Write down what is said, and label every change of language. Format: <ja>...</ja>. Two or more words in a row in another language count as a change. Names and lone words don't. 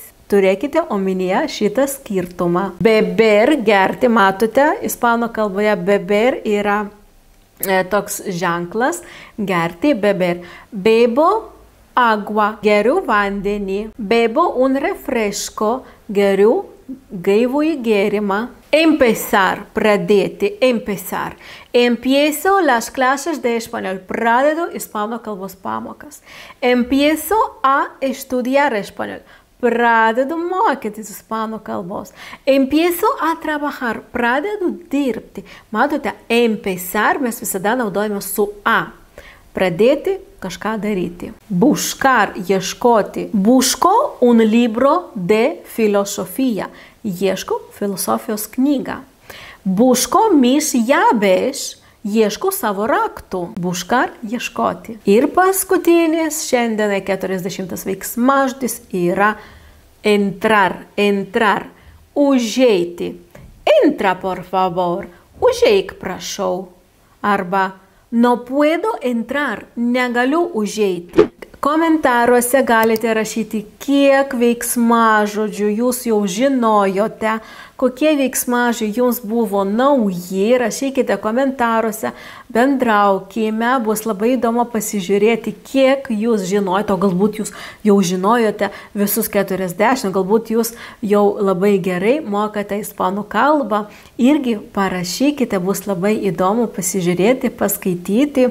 <lt>Turėkite omenyje šitą skirtumą. Beber, gerti, matote, ispanų kalboje beber yra toks ženklas, gerti,</lt> <es>beber. Bebo agua,</es> <lt>geriu vandenį.</lt> <es>Bebo un refresco,</es> <lt>geriu gaivųjį gėrimą.</lt> <es>Empezar, pradėti, empezar. Empiezo las clases de español.</es> <lt>Pradedu ispanų kalbos pamokas.</lt> <es>Empiezo a estudiar español.</es> <lt>Pradedu mokytis ispanų kalbos.</lt> <es>Empiezo a trabajar.</es> <lt>Pradedu dirbti. Matote, empezar mes visada naudojame su a. Pradėti, kažką daryti.</lt> <es>Buscar, ieškoti. Busco un libro de filosofía.</es> <lt>Ieškau filosofijos knygą.</lt> <es>Busco mis llaves.</es> <lt>Ieškau savo raktų. Buscar, ieškoti. Ir paskutinis, šiandienai 40 veiksmažodis yra</lt> <es>entrar, entrar,</es> <lt>užeiti.</lt> <es>Entra, por favor.</es> <lt>Užeik, prašau.</lt> <es>Arba no puedo entrar,</es> <lt>negaliu užeiti. Komentaruose galite rašyti, kiek veiksmažodžių jūs jau žinojote, kokie veiksmažodžiai jums buvo nauji, rašykite komentaruose, bendraukime, bus labai įdomu pasižiūrėti, kiek jūs žinojote, o galbūt jūs jau žinojote visus 40, galbūt jūs jau labai gerai mokate ispanų kalbą, irgi parašykite, bus labai įdomu pasižiūrėti, paskaityti.</lt>